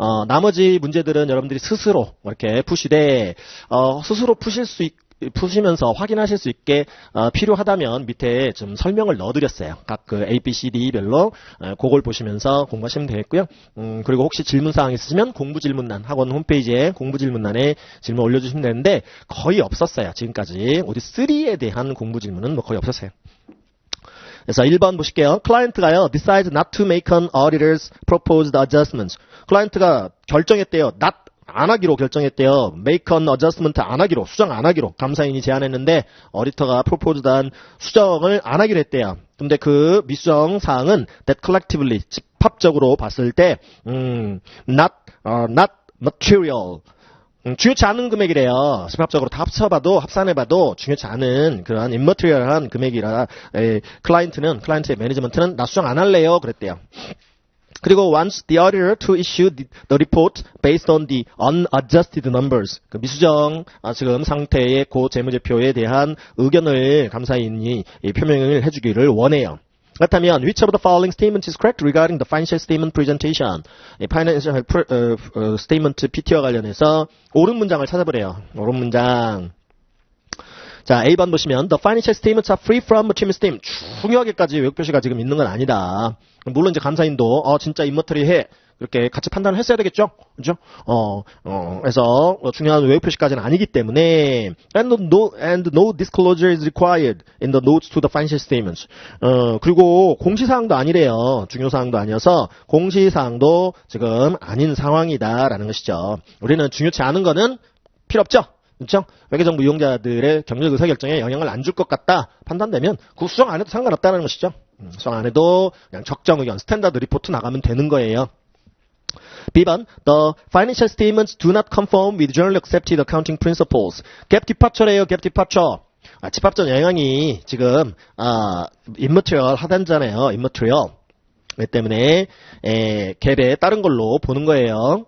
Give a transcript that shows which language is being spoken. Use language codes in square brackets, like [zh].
[ko] 나머지 문제들은 여러분들이 스스로 이렇게 푸시되 스스로 푸시면서 확인하실 수 있게 필요하다면 밑에 좀 설명을 넣어드렸어요. 각 그 A, B, C, D별로 그걸 보시면서 공부하시면 되겠고요. 그리고 혹시 질문사항 있으시면 공부질문란 학원 홈페이지에 공부질문란에 질문 올려주시면 되는데 거의 없었어요. 지금까지 오딧 3에 대한 공부질문은 뭐 거의 없었어요. 그래서 1번 보실게요. [en] 클라이언트가요, decides not to make an auditor's proposed adjustments. [ko] 클라이언트가 결정했대요. not 안 하기로 결정했대요. make an adjustment 안 하기로, 수정 안 하기로 감사인이 제안했는데 오디터가 proposed한 수정을 안 하기로 했대요. 근데 그 미수정 사항은 [en] that collectively [ko] 집합적으로 봤을 때 not material 중요치 않은 금액이래요. 집합적으로 다 합산해봐도 중요치 않은 그러한 immaterial한 금액이라 클라이언트의 매니지먼트는 나 수정 안 할래요 그랬대요. [en] 그리고 wants the auditor to issue the report based on the unadjusted numbers. [ko] 그 미수정 지금 상태의 그 재무제표에 대한 의견을 감사인이 표명을 해주기를 원해요. [en] 그렇다면 which of the following statement is correct regarding the financial statement presentation? [ko] financial statement PT와 관련해서 옳은 문장을 찾아보래요. 옳은 문장. 자, A번 보시면 [en] the financial statements are free from material statement. [ko] 중요하게까지 외국 표시가 지금 있는 건 아니다. 물론 이제 감사인도 진짜 immaterial해. 그렇게 같이 판단을 했어야 되겠죠? 그죠? 그래서 중요한 외국 표시까지는 아니기 때문에 [en] and no disclosure is required in the notes to the financial statements. [ko] 그리고 공시사항도 아니래요. 중요사항도 아니어서 공시사항도 지금 아닌 상황이다라는 것이죠. 우리는 중요치 않은 거는 필요 없죠? 그렇죠? 회계정보 이용자들의 경력 의사결정에 영향을 안 줄 것 같다 판단되면 그 수정 안 해도 상관없다는 것이죠. 수정 안 해도 그냥 적정 의견, 스탠다드 리포트 나가면 되는 거예요. [en] B번, the financial statements do not conform with generally accepted accounting principles. [ko] gap departure래요, gap departure. 집합적 영향이 지금 immaterial 하단자네요, immaterial. 그 때문에 갭에 다른 걸로 보는 거예요.